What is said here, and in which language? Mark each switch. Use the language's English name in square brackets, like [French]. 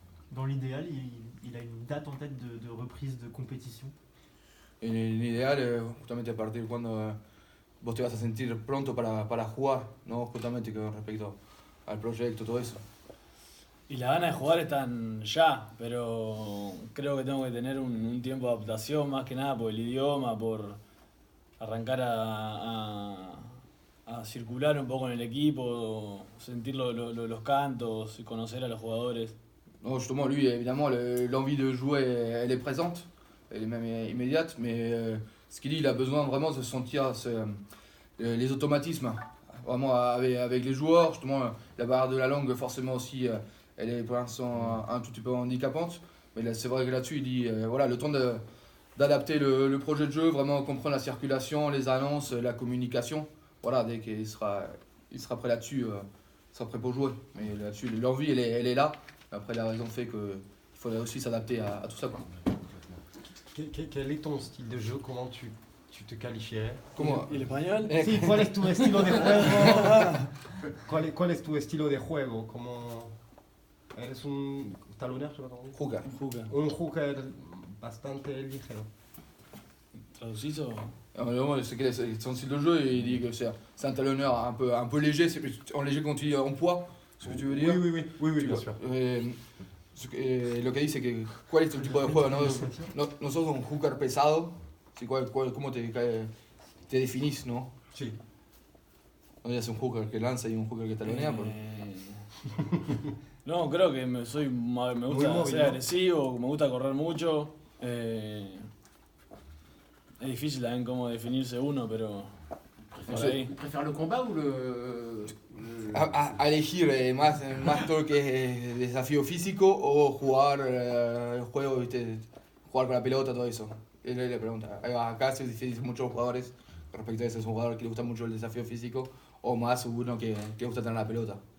[French] Dans l'idéal, il a une date en tête de reprise de compétition. [Spanish] En el ideal, justamente a partir de cuando vos te vas a sentir pronto para jugar, ¿no? Justamente con respecto al proyecto, todo eso. Y las ganas de jugar están ya, pero creo que tengo que tener un tiempo de adaptación más que nada por el idioma, por arrancar a circular un poco en el equipo, sentir los cantos y conocer a los jugadores. [French] Non, justement, lui, évidemment, l'envie de jouer, elle est présente, elle est même immédiate, mais ce qu'il dit, il a besoin vraiment de sentir les automatismes, vraiment avec les joueurs. Justement, la barrière de la langue, forcément aussi, elle est pour l'instant un tout petit peu handicapante, mais là, c'est vrai que là-dessus, il dit, voilà, le temps d'adapter le projet de jeu, vraiment comprendre la circulation, les annonces, la communication. Voilà, dès qu'il sera prêt là-dessus, il sera prêt pour jouer. Mais là-dessus, l'envie, elle est là. Après, la raison fait qu'il faudrait aussi s'adapter à tout ça, quoi. Quel est ton style de jeu? Comment tu te qualifierais? Comment [Spanish] ¿Y el español? Sí, ¿cuál es tu estilo de juego? ¿Cuál es tu estilo de juego? ¿Cómo eres un talonero? Jugar. Juca. Un hooker bastante ligero. ¿Traducís o...? [French] Alors, c'est son style de jeu et il dit que c'est un talonneur un peu léger, c'est plus en léger quand tu dis en poids, ce que tu veux dire. Oui, bien sûr. [Spanish] Lo que dice que cuál es tu tipo de juego, ¿no? No sos un hooker pesado, ¿sí? ¿Cómo te definís, no? Sí. No es un hooker que lanza y un hooker que talonea. No, creo que me gusta móvil, ser ¿no? agresivo, me gusta correr mucho. Es difícil también cómo definirse uno, pero por ahí. [French] Il préfère le combat ou le... [Spanish] A elegir más todo lo que es desafío físico o jugar el juego, ¿viste? Jugar con la pelota, todo eso. Es la pregunta. Acá se dicen muchos jugadores respecto a eso, es un jugador que le gusta mucho el desafío físico o más uno que le gusta tener la pelota.